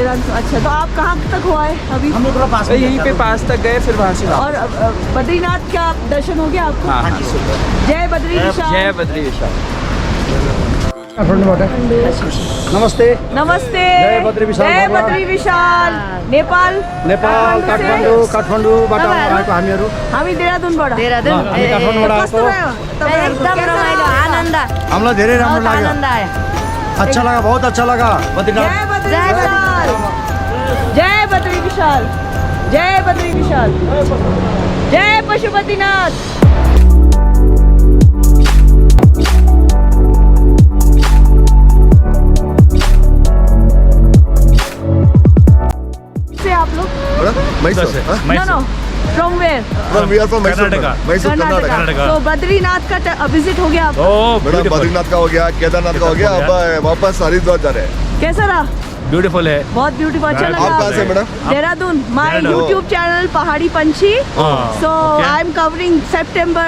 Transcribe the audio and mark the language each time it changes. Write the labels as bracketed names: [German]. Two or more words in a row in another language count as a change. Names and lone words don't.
[Hindi] देहरादून। अच्छा, तो आप कहाँ तक हुआ है अभी? हम लोग थोड़ा पास तो यहीं पे पास तक गए फिर वहाँ से और बद्रीनाथ का दर्शन हो गया आपको? हाँ हाँ जी जय बद्री विशाल। जय बद्री विशाल। नमस्ते। नमस्ते। जय बद्री विशाल जय भगवान। बद्री विशाल। नेपाल [Nepali] काठमाडौँबाट आएको हामीहरू हामी देहरादूनबाट। हामी काठमाडौँबाट कस्तो आएको भयो? एकदम रमाइलो आनन्द हामीलाई धेरै राम्रो लाग्यो आनन्द आयो [Hindi] अच्छा लगा बहुत अच्छा लगा बद्रीनाथ जय बद्री विशाल। जय बद्री विशाल। जय बद्री विशाल। जय पशुपतिनाथ। से आप लोग? मैसूर [English] No, no. From where? we are from Mysore Karnataka. [Hindi] मैसूर कर्नाटका तो बद्रीनाथ का विजिट हो गया आपका? [English] Oh, [Hindi] मैडम [English] beautiful. [Hindi] बद्रीनाथ का हो गया केदारनाथ का हो गया अब वापस हरिद्वार जा रहे हैं। कैसा रहा? ब्यूटीफुल है। बहुत ब्यूटीफुल। अच्छा लगा? आप कहाँ से मैडम? देहरादून। माय देहरादून। यूट्यूब चैनल पहाड़ी पंछी। हाँ, सो [English] okay. I am covering September.